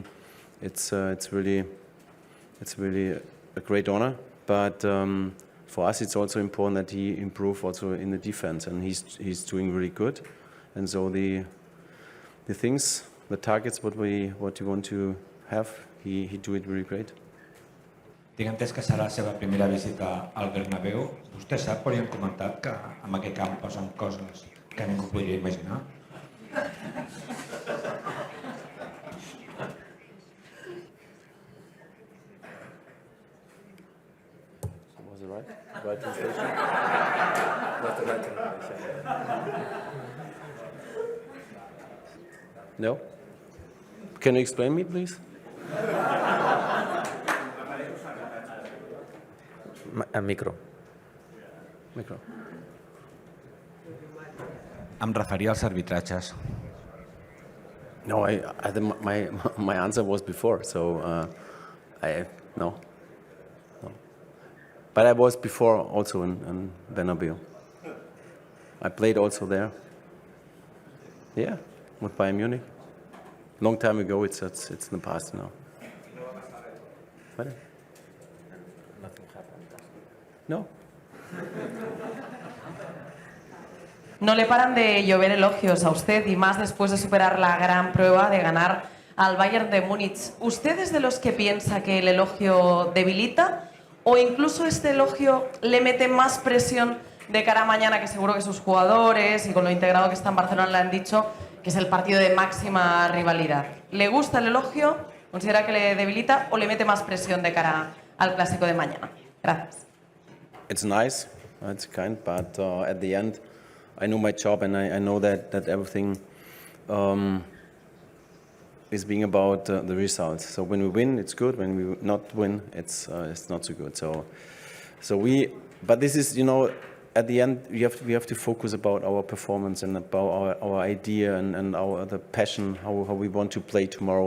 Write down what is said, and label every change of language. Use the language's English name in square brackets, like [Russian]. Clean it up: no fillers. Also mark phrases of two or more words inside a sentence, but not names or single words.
[English] It's really a great honor, but for us it's also important that he improve also in the defense, and he's doing really good, and so the things, the targets, what you want to have, he do it really great. [Catalan] Tinc entès que serà la seva primera visita al Bernabéu. Vostè sap, però hi hem comentat que en aquest camp passen coses que ningú podria imaginar. [English] Was it right? Right translation? Not the right translation. No? Can you explain me, please? [Catalan] Micro. Em referia als arbitratges. [English] No, my answer was before, so no. But I was before also in Bernabéu. I played also there. Yeah, with Bayern Munich. Long time ago. It's in the past now. What? Nothing happened. No. [Spanish] No le paran de llover elogios a usted, y más después de superar la gran prueba de ganar al Bayern de Múnich. ¿Usted es de los que piensa que el elogio debilita, o incluso este elogio le mete más presión de cara a mañana, que seguro que sus jugadores y con lo integrado que está en Barcelona le han dicho que es el partido de máxima rivalidad? ¿Le gusta el elogio? ¿Considera que le debilita o le mete más presión de cara al Clásico de mañana? Gracias. [English] It's nice, it's kind, but at the end, I know my job, and I know that everything is being about the results. So when we win, it's good. When we not win, it's not so good. But this is, at the end, we have to focus about our performance and about our idea and the passion, how we want to play tomorrow.